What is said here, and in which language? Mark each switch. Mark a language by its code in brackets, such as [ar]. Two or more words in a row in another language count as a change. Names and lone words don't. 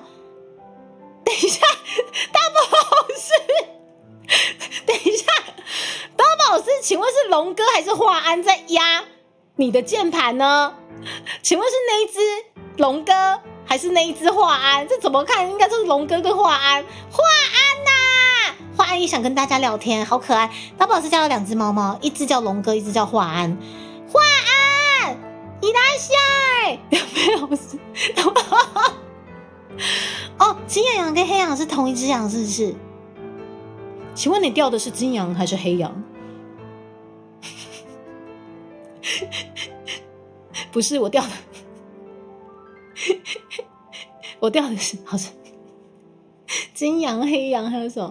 [zh] 等一下，大宝是，等一下，大宝是，请问是龙哥还是华安在压你的键盘呢？请问是那一只龙哥还是那一只华安？这怎么看？应该就是龙哥跟华安。华安呐、华安也想跟大家聊天，好可爱。大宝是家有2只猫猫，一只叫龙哥，一只叫华安。华安， [ja] いらっしゃい。 [zh] 没有，不是。哦，金羊羊跟黑羊是同一只羊，是不是？请问你钓的是金羊还是黑羊？不是，我钓的是好像金羊、黑羊，还有什么？